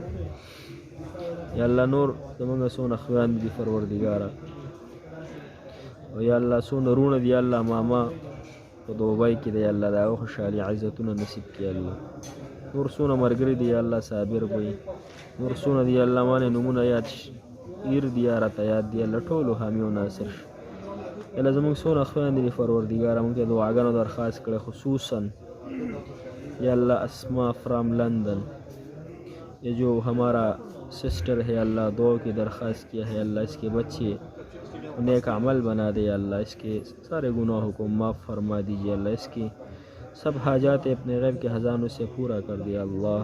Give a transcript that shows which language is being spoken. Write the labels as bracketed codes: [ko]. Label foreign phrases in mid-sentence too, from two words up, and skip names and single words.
[ps] یا الله نور زمونږ څونه خویندې دي پروردګاره، او یا الله څونه وروڼه دي الله ماما په دوبۍ کې دی الله، د هغه خوشحالي عزتونه نصیب کړي الله. نور څونه ملګري دي یا الله صابر به، نور څونه دي الله مانې نومونه یاد ایر دي یا راته یاد دي الله، ټولو حامي او ناصر شي. الله زمونږ څونه خویندې دي پروردګاره، مونږ ته دعاګانو درخواست کړی، [ur] خصوصا یا اللہ اسما فرام لندن، یہ جو ہمارا سسٹر ہے اللہ دعا کی درخواست کیا ہے اللہ، اس کے بچے نیک عمل بنا دے اللہ، اس کے سارے گناہوں کو معاف فرما دیجیے اللہ، اس کی سب حاجات اپنے غیب کے خزانوں سے پورا کر دیا اللہ.